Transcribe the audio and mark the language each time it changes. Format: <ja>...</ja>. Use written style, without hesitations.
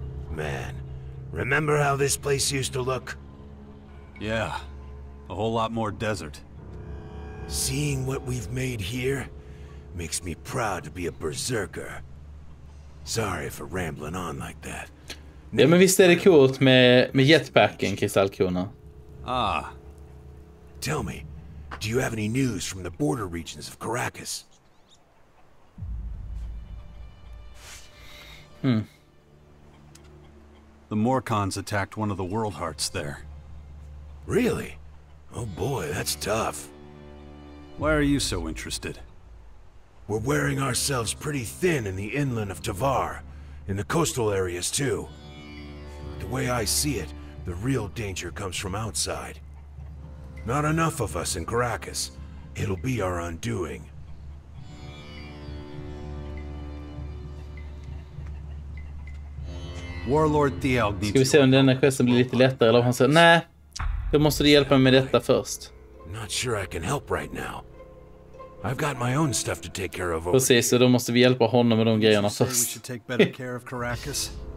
<en>Man, remember how this place used to look? Yeah, a whole lot more desert. Seeing what we've made here makes me proud to be a berserker. Sorry for rambling on like that.</en> <sv>Ja, men visst är det coolt med jetpacken, kristallkrona.</sv> <en>Tell me, do you have any news from the border regions of Caracas? The Morcons attacked one of the world hearts there. Really? Oh boy, that's tough. Why are you so interested? We're wearing ourselves pretty thin in the inland of Tavar, in the coastal areas too. The way I see it, the real danger comes from outside. Not enough of us in Caracas. It'll be our undoing. Warlord Thialg needs.</en> <sv>Ska vi se om denna questen blir lite lättare eller om han säger nej, då måste du hjälpa mig med detta först.</sv> <en>Not sure I can help right now. I've got my own stuff to take care of.</en> <sv>Precis, så då måste vi hjälpa honom med de grejerna först.</sv> <en>We should take better care of Caracas.</en>